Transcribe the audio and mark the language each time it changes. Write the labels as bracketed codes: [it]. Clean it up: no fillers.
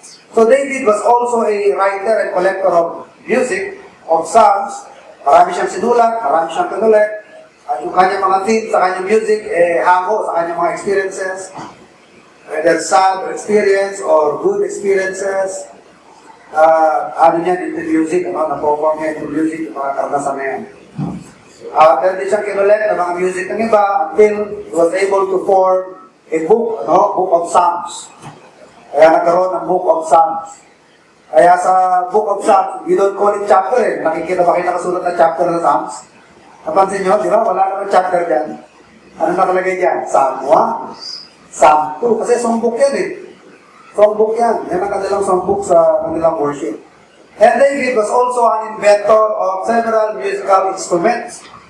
[en] So David was also a writer and collector of music, of psalms. [tl] Marami siyang sinulat, marami siyang pinulit. At yung kanyang mga themes sa kanyang music, hango sa kanyang mga experiences. [en] Whether sad experience or good experiences, [tl] into music, na-perform niya into music, yung mga karanasan na yan. Pero di siyang kinulit ng mga music ng iba [en] until he was able to form a book, [tl] Book of Psalms. Kaya nagkaroon ng Book of Psalms. Kaya sa Book of Psalms, [en] we don't call it chapter [tl] eh. Nakikita ba kayo nakasulat na chapter ng Psalms? Napansin nyo, di ba? Wala naman chapter dyan. Ano nakalagay dyan? Psalm 1, Psalm 2. Kasi songbook yan eh. Songbook yan. Yan ang kanilang songbook sa kanilang worship. [en] And David was also an inventor of several musical instruments.